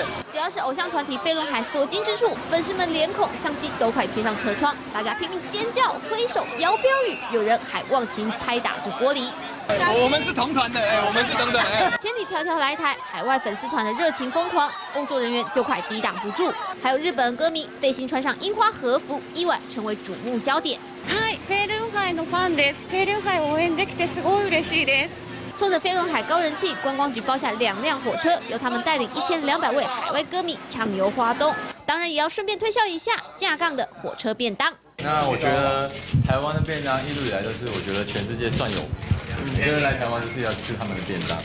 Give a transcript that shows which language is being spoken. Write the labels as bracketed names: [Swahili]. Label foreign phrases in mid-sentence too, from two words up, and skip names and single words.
[Chinese] 只要是偶像团体飞轮海所经之处，粉丝们脸孔、相机都快贴上车窗，大家拼命尖叫、挥手、摇标语，有人还忘情拍打着玻璃。我们是同团的，我们是等等，千里迢迢来台，海外粉丝团的热情疯狂，工作人员就快抵挡不住。还有日本歌迷费心穿上樱花和服，意外成为瞩目焦点。 [Japanese] はい、フェルンハイのファンです。フェルンハイを応援できてすごい嬉しいです。 [Chinese] 冲着飞轮海高人气，观光局包下2辆火车，由他们带领1200位海外歌迷畅游花东。当然，也要顺便推销一下架杠的火车便当。那我觉得台湾的便当一路以来都是我觉得全世界算有，每个人来台湾就是要吃他们的便当。